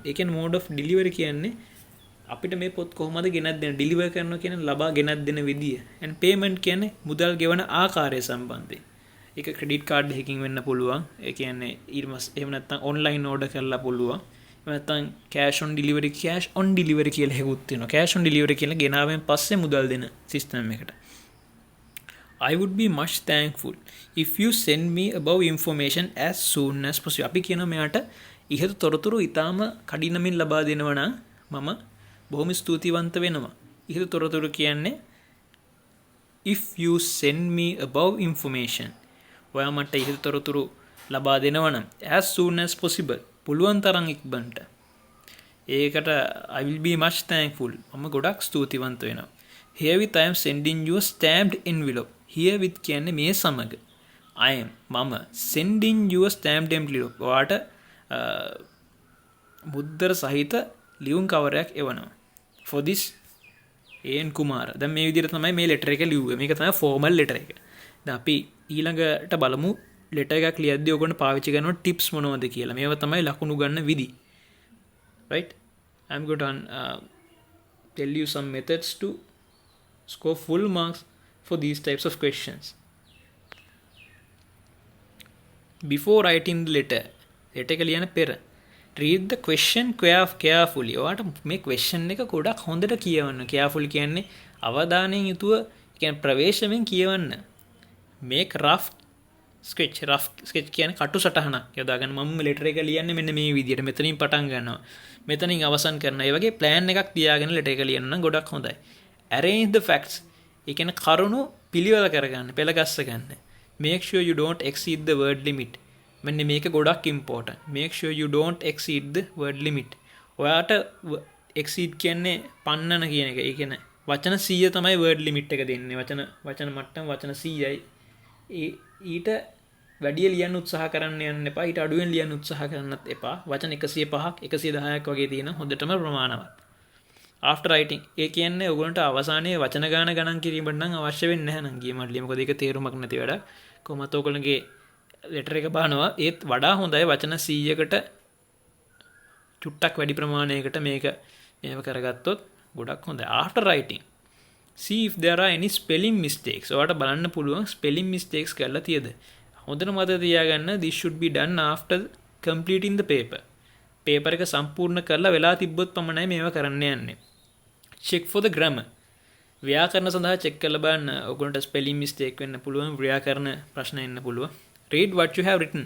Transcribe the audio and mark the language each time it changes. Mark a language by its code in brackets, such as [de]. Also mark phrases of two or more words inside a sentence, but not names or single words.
[si] ඒ කියන්නේ [en] mode of delivery [si] කියන්නේ අපිට මේ පොත් කොහොමද ගෙනත් දෙන්න deliver කරනවා කියන්නේ ලබා ගෙනත් දෙන විදිය. [en] and payment [si] කියන්නේ මුදල් ගෙවන ආකාරය සම්බන්ධයෙන්. ඒක [en] credit card [si] එකකින් වෙන්න පුළුවන්. ඒ කියන්නේ එහෙම නැත්නම් [en] online order [si] කරලා පුළුවන්. එහෙම නැත්නම් [en] cash on delivery [si] කියලා හේකුත් තියෙනවා. [en] cash on delivery [si] කියලා ගෙනාවෙන් පස්සේ මුදල් දෙන system එකට. [en] I would be much thankful if you send me above information as soon as possible. [si] අපි කියනවා මෙයාට ඉහත තොරතුරු ඊටාම කඩිනමින් ලබා දෙනවා නම් මම බොහොම ස්තුතිවන්ත වෙනවා. ඉහත තොරතුරු කියන්නේ [en] if you send me above information. [si] ඔයා මට ඉහත තොරතුරු ලබා දෙනවා නම් [en] as soon as possible. [si] පුළුවන් තරම් ඉක්මනට. ඒකට [en] I will be much thankful. [si] මම ගොඩක් ස්තුතිවන්ත වෙනවා. [en] Herewith I am sending you a stamped envelope. [si] Herewith කියන්නේ මේ සමග. [en] I am මම sending you a stamped envelope. [si] ඔයාට මුද්දර සහිත ලියුම් කවරයක් එවනවා. [en] For this [si] AN කුමාර. දැන් මේ විදිහට තමයි මේ ලෙටර් එක ලිව්වේ. මේක තමයි ෆෝමල් ලෙටර් එක. දැන් අපි ඊළඟට බලමු ලෙටර් එකක් ලියද්දී ඔයගොල්ලෝ පාවිච්චි කරන ටිප්ස් මොනවද කියලා. මේවා තමයි ලකුණු ගන්න විදි. [en] Right? I'm going to tell you some methods to score full marks for these types of questions. Before writing the letter [si] එක ලියන පෙර [en] read the question carefully. [si] ඔයාට මේ question එක ගොඩක් හොඳට කියවන්න. carefully කියන්නේ අවධානයෙන් යුතුව කියන්නේ ප්‍රවේශමෙන් කියවන්න. [en] make rough sketch [si] කියන්නේ කටු සටහනක් යොදාගෙන මම letter එක ලියන්නේ මෙන්න මේ විදිහට. මෙතනින් පටන් ගන්නවා. මෙතනින් අවසන් කරනවා. ඒ වගේ plan එකක් තියාගෙන letter එක ලියන්න නම් ගොඩක් හොඳයි. [en] arrange the facts. [si] ඒ කියන්නේ කරුණු පිළිවෙල කරගන්න, පෙළ ගස්ස ගන්න. [en] make sure you don't exceed the word limit. [si] මෙන්න මේක ගොඩක් important. [en] make sure you don't exceed the word limit. [si] ඔයාට exceed කියන්නේ පන්නන කියන එක. ඒ කියන්නේ වචන 100 තමයි [en] word limit [si] එක දෙන්නේ. වචන මට්ටම වචන 100යි. ඊට වැඩිය ලියන්න උත්සාහ කරන්න යන්න එපා. ඊට අඩුවෙන් ලියන්න උත්සාහ කරන්නත් එපා. වචන 105ක් 110ක් වගේ තියෙන හොඳටම ප්‍රමාණවත්. [en] after writing [si] ඒ කියන්නේ ඔයගොල්ලන්ට අවසානයේ වචන ගණන් කිරීමට නම් අවශ්‍ය වෙන්නේ නැහැ නම් ගියමල්ලි. මොකද ඒක තේරුමක් නැති වැඩක්. කොහොමද ඔයගොල්ලන්ගේ ලෙටර් එක බහනවා ඒත් වඩා හොඳයි වචන 100කට චුට්ටක් වැඩි ප්‍රමාණයකට මේක කරගත්තොත් ගොඩක් හොඳයි. [en] after writing see if there are any spelling mistakes. [si] ඔයාලට බලන්න පුළුවන් [en] spelling mistakes [si] කරලා තියෙද. හොඳට මතක තියාගන්න [en] this should be done after completing the paper. [si] paper එක සම්පූර්ණ කරලා වෙලා තිබ්බොත් පමණයි මේවා කරන්න යන්නේ. [en] check for the grammar. [si] ව්‍යාකරණ සඳහා check කරලා බලන්න. ඔයගොල්ලන්ට [en] spelling mistake [si] වෙන්න පුළුවන්, ව්‍යාකරණ ප්‍රශ්න එන්න පුළුවන්. [en] read what you have written.